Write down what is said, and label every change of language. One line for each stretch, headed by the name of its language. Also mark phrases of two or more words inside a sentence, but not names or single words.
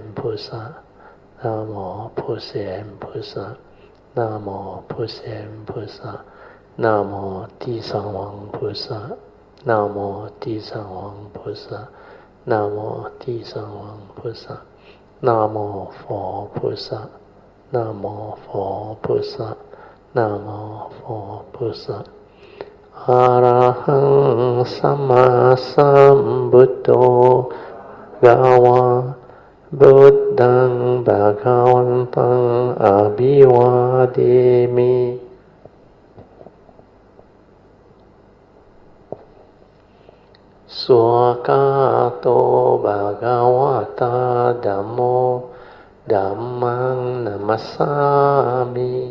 Chinese: 菩萨，南无普贤菩萨，南无普贤菩萨，南无地藏王菩萨，南无地藏王菩萨，南无地藏王菩萨，南无佛菩萨，南无佛菩萨，南无佛菩萨。
Pali: อะระหังสัมมาสัมพุทโธภะคะวะพุทธังภะคะวันตังอะภิวาเทมิสุขโตภะคะวะตาธัมโมธัมมังนัมมัสสามิ